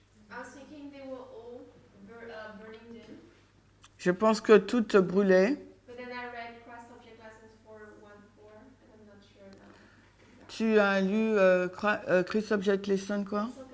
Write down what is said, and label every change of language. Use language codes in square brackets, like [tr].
[en] I was thinking they were all burning dim, [fr] Je pense que toutes brûlaient. [en] but then I read Christ Object Lessons 4:1-4, and I'm not sure now. [fr] Tu as lu Christ Object Lesson quoi?